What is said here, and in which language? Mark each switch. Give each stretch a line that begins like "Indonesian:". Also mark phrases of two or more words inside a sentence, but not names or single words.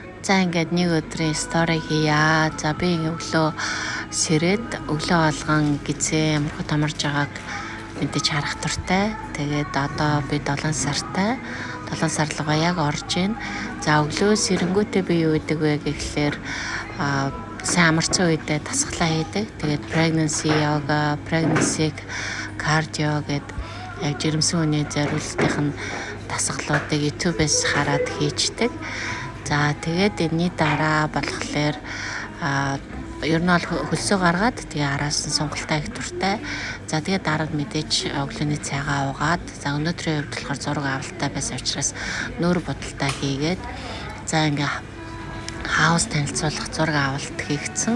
Mongolian: За ингээд нэг өдрийн стори хийя. За би өглөө сэрээд өглөө болгон гизээ амархуу томорж байгааг мэдээж харах туртай. Тэгээд одоо би 7 сартай. 7 сар руугаа яг орж ийн. За өглөө сэрэнгүүтээ би юу гэдэг вэ гэхлээр сайн амарцсан үедээ тасглаа хийдэг. Тэгээд
English: pregnancy yoga, pregnancy cardio
Mongolian: гэдэг яг жирэмсэн хүний зориултын дасгалуудыг YouTube-ээс хараад хийждэг. За тэгээд энэний дараа болохоор ер нь бол хөлсөө гаргаад тэгээ араас нь сонголтоо их туртай. За тэгээд дараа нь мэдээж өглөөний цайгаа уугаад за өнөөдрийн хувьд болохоор зураг авалттай байсан учраас нүүр бодолтой хийгээд за ингээ хаус танилцуулах зураг авалт хийгдсэн.